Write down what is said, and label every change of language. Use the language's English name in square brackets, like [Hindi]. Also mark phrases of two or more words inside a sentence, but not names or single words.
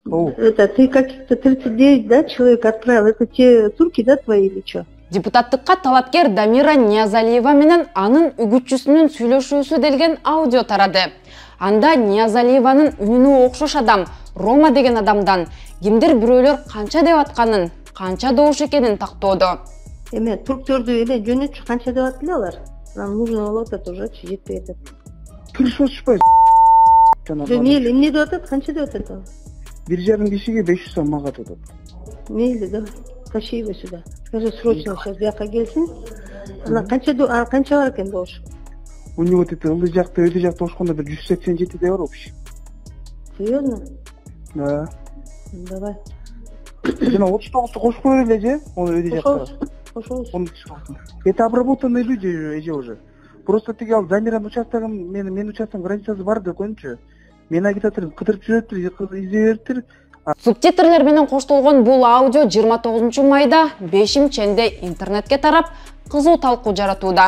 [Russian] Это ты каких-то 39, да, человек отправил? Это те турки, да, твои или что? [Kyrgyz] Депутаттыкка талапкер Дамира Ниязалиева менен анын үгүтчүсүнүн сүйлөшүүсү делген аудио тарады. Анда Ниязалиеванын үнүнө окшош адам, Рома деген адамдан кимдир бирөөлөр канча деп атканын, канча добуш экенин тактоодо. Эме турктөрдү эле жөнөтчү канча деп аттылы алар? [Russian] Нам нужно [Kyrgyz] болот атат уже жетпей атат. Кырсыз чыкпайт. Мейли, эмне деп атат? Канча деп атат ал? 1,5 кишиге 500 сом мага атат. Мейли, [Russian] давай. Тащи его сюда. Скажи срочно, сейчас бияка келсин. [Kyrgyz] Ана канча бар экен добуш? [Russian] У него вот это [Kyrgyz] ылдый жакта, өйдө жакта ошкондо бир 187 деп бар общий. [Russian] Серьезно? Да. Давай. [Kyrgyz] Жана 39-ту кошуп коюр эле же? Onu өйдө жакта. Кошобуз. [Russian] Это обработанные люди эже уже. [Kyrgyz] Просто тиги ал Дамиран участогун, менин участогум границасы бар деп койчу. Мен агитаторду кыдырып жүрөттүр, издеп Субтитрлер менен коштолгон бул аудио 29 майда 5 ченде интернетке тарап, кызуу талкуу жаратууда.